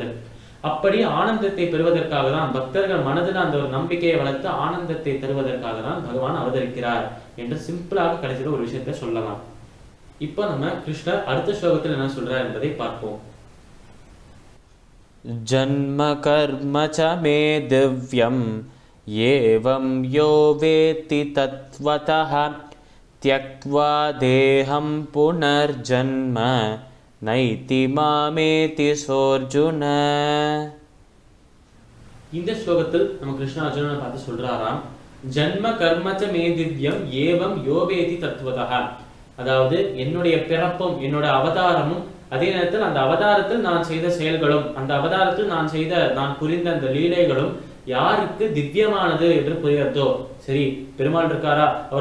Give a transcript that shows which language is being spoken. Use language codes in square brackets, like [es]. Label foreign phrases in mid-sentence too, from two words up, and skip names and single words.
[ta] அப்படி ஆனந்தத்தை பெறுவதற்காக தான் பக்தர்கள் மனதில் அந்த ஒரு நம்பிக்கையை வளர்த்து ஆனந்தத்தை தருவதற்காக தான் பகவான் அவதரிக்கிறார் என்று சிம்பிளாக கடைசியில் ஒரு விஷயத்தை சொல்லலாம். இப்போ நம்ம கிருஷ்ணர் அடுத்த ஸ்லோகத்தில் என்ன சொல்றார் என்பதை பார்ப்போம். [sa] जन्म कर्म च मे दिव्यम् एवं यो वेत्ति तत्त्वतः त्यक्त्वा देहं पुनर्जन्म नैति मामेति सोऽर्जुन. [ta] இந்த ஸ்லோகத்தில் நம்ம கிருஷ்ண அர்ஜுனனை பார்த்து சொல்றாராம், [sa] जन्म कर्मच मे दिव्यम् एवं योवेत्ति तत्त्वतः. [ta] அதாவது என்னுடைய பிறப்பும் என்னோட அவதாரமும் அதே நேரத்தில் அந்த அவதாரத்தில் நான் செய்த செயல்களும் அந்த அவதாரத்தில் நான் புரிந்த அந்த லீலைகளும் யாருக்கு திவ்யமானது என்று புரியறதோ, சரி பெருமாள் இருக்காரா, அவர்